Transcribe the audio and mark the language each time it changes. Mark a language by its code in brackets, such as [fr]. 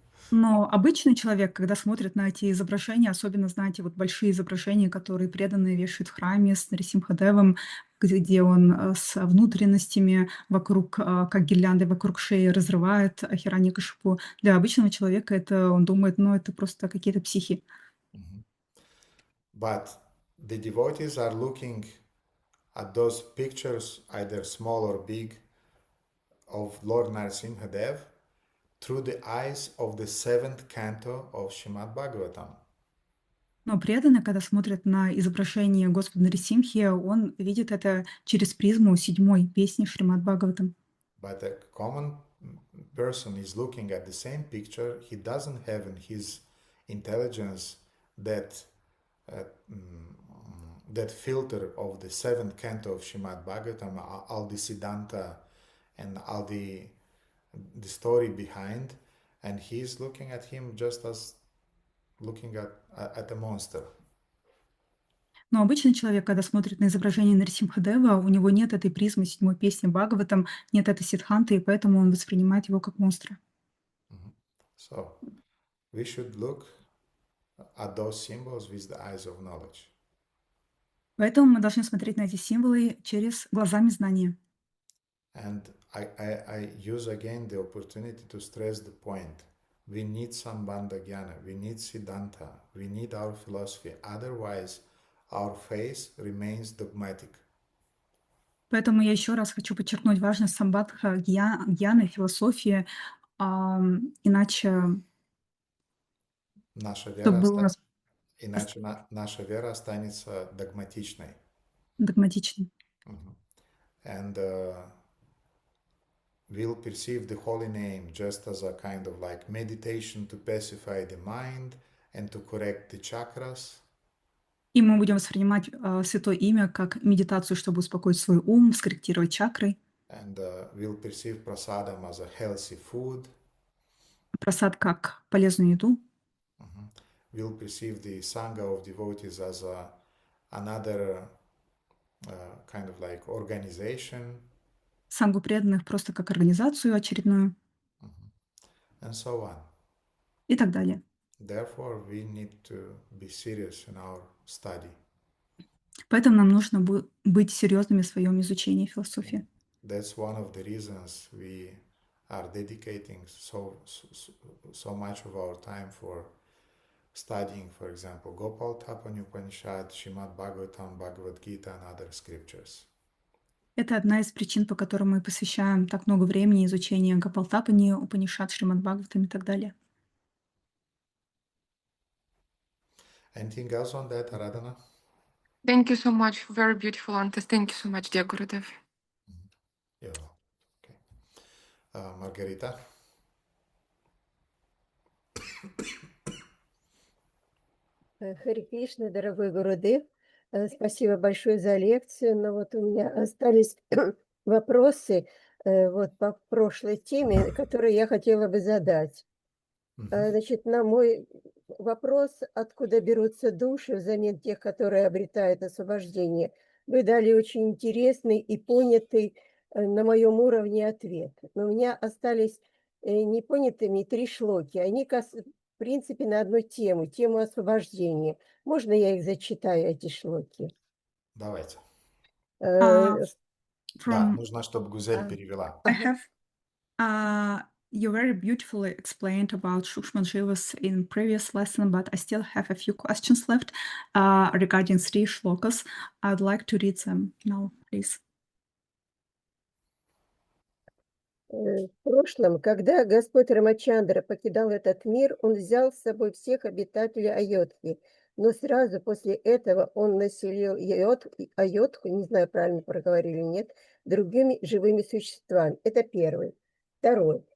[ru] Но обычный человек, когда смотрит на эти изображения, особенно, знаете, вот большие изображения, которые преданные вешают в храме с Нарисимхадевом, где он с внутренностями вокруг, как гирлянды вокруг шеи разрывает Хираньякашипу. Для обычного человека это, он думает, ну, это просто какие-то психи. [en] But the devotees are looking at those pictures, either small or big, of Lord Narasimhadev through the eyes of the 7th canto of Srimad Bhagavatam. [ru] Но преданный, когда смотрит на изображение Господа Нарисимхи, он видит это через призму 7-й песни Шримад Бхагаватам. [en] But a common person is looking at the same picture. He doesn't have in his intelligence that filter of the 7th canto of Srimad Bhagavatam, all the Siddhanta and all the story behind, and he's looking at him just as looking at a monster. [ru] Но обычный человек, когда смотрит на изображение Нарисимхадева, у него нет этой призмы 7-й песни Бхагаватам, нет этой сиддханты, и поэтому он воспринимает его как монстра. [en] So we should look at those symbols with the eyes of knowledge. [ru] Поэтому мы должны смотреть на эти символы через глазами знания. [en] And I use again the opportunity to stress the point. We need Sambandha Jnana, we need Siddhanta, we need our philosophy. Otherwise, our faith remains dogmatic. [ru] Поэтому я еще раз хочу подчеркнуть важность самбадха, гьяны, философии, иначе Наша чтобы было у нас наша вера останется догматичной. догматичным. [en] And we'll perceive the holy name just as a kind of like meditation to pacify the mind and to correct the chakras. [ru] И мы будем воспринимать святое имя как медитацию, чтобы успокоить свой ум, скорректировать чакры. [en] And we'll perceive prasadam as a healthy food. [ru] Прасад как полезную еду. [en] We'll perceive the sangha of devotees as another kind of like organization. [ru] Сангу преданных просто как организацию очередную. [en] And so on. [ru] И так далее. [en] Therefore, we need to be serious in our study. [ru] Поэтому нам нужно быть серьезными в своем изучении философии. [en] That's one of the reasons we are dedicating so much of our time for studying, for example, Gopal Upanishad, Srimad Bhagavatam, Bhagavad Gita, and other scriptures. [ru] Это одна из причин, по которым мы посвящаем так много времени изучению Гопалтапани, Упанишад, Шримад Бхагаватам и так далее. [en] Anything else on that, Aradhana? Thank you so much. Very beautiful answers. Thank you so much, dear Gurudev. Yeah. Okay. Margarita? [ru] Хари Кришна, дорогой Гурудев, спасибо большое за лекцию, но вот у меня остались вопросы вот по прошлой теме, которые я хотела бы задать. Значит, на мой вопрос, откуда берутся души взамен тех, которые обретают освобождение, Вы дали очень интересный и понятый на моем уровне ответ. Но у меня остались непонятыми 3 шлоки. Они, в принципе, на одну тему, тему освобождения. Можно я их зачитаю, эти шлоки? Давайте. Uh, Да, [en] from [ru] нужно, чтобы Гузель перевела. [en] I have you very beautifully explained about Shukshman Jivas in previous lesson, but I still have a few questions left regarding 3 shlokas. I'd like to read them now, please. [ru] В прошлом, когда Господь Рамачандра покидал этот мир, он взял с собой всех обитателей Айодхи, но сразу после этого он населил Айодху, не знаю, правильно проговорили или нет, другими живыми существами. Это первый. Второй.